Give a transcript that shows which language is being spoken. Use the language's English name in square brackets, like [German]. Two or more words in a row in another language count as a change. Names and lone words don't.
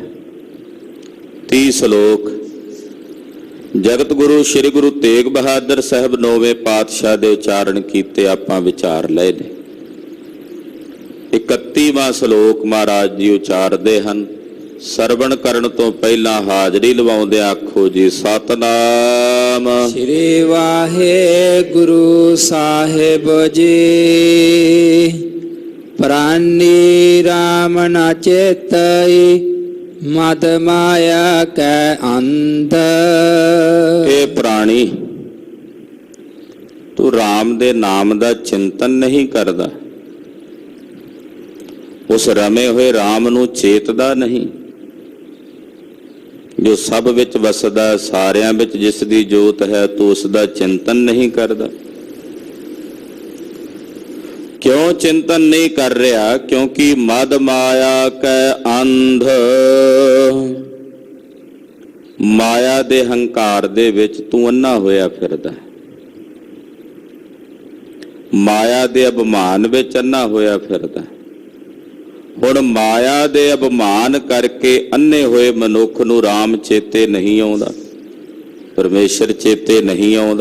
[Punjabi] 30 ਸਲੋਕ ਜਗਤ ਗੁਰੂ ਸ੍ਰੀ ਗੁਰੂ ਤੇਗ ਬਹਾਦਰ ਸਾਹਿਬ ਨੌਵੇਂ ਪਾਤਸ਼ਾਹ ਦੇ ਉਚਾਰਨ ਕੀਤੇ ਆਪਾਂ ਵਿਚਾਰ ਲਏ ਨੇ। 31ਵਾਂ ਸਲੋਕ ਮਹਾਰਾਜ ਜੀ ਉਚਾਰਦੇ ਹਨ। ਸਰਵਣ ਕਰਨ ਤੋਂ ਪਹਿਲਾਂ ਹਾਜ਼ਰੀ ਲਵਾਉਂਦੇ ਆਖੋ ਜੀ ਸਤਿਨਾਮ ਸ੍ਰੀ ਵਾਹਿਗੁਰੂ ਸਾਹਿਬ ਜੀ। ਪ੍ਰਾਣੀ ਰਾਮ ਨ ਚੇਤਈ ਮਦਿ ਮਾਇਆ ਕੈ ਅੰਧ। ਹੇ ਪ੍ਰਾਣੀ, ਤੂੰ ਰਾਮ ਦੇ ਨਾਮ ਦਾ ਚਿੰਤਨ ਨਹੀਂ ਕਰਦਾ, ਉਸ ਰਮੇ ਹੋਏ ਰਾਮ ਨੂੰ ਚੇਤਦਾ ਨਹੀਂ ਜੋ ਸਭ ਵਿਚ ਵਸਦਾ, ਸਾਰਿਆਂ ਵਿਚ ਜਿਸ ਦੀ ਜੋਤ ਹੈ, ਤੂੰ ਉਸਕਾ ਚਿੰਤਨ ਨਹੀਂ ਕਰਦਾ। [Hindi] क्यों चिंतन नहीं कर रहा? [Punjabi] ਕਿਉਂਕਿ ਮਦਿ ਮਾਇਆ ਕੈ ਅੰਧ, ਮਾਇਆ ਦੇ ਹੰਕਾਰ ਦੇ ਵਿਚ ਤੂੰ ਅੰਨ੍ਹਾ ਹੋਇਆ ਫਿਰਦਾ, ਮਾਇਆ ਦੇ ਅਭਿਮਾਨ ਵਿਚ ਅੰਨ੍ਹਾ ਹੋਇਆ ਫਿਰਦਾ। ਹੁਣ ਮਾਇਆ ਦੇ ਅਭਿਮਾਨ ਕਰਕੇ ਅੰਨ੍ਹੇ ਹੋਏ ਮਨੁੱਖ ਨੂੰ ਰਾਮ ਚੇਤੇ ਨਹੀਂ ਆਉਂਦਾ, ਪਰਮੇਸ਼ਵਰ ਚੇਤੇ ਨਹੀਂ ਆਉਂਦਾ।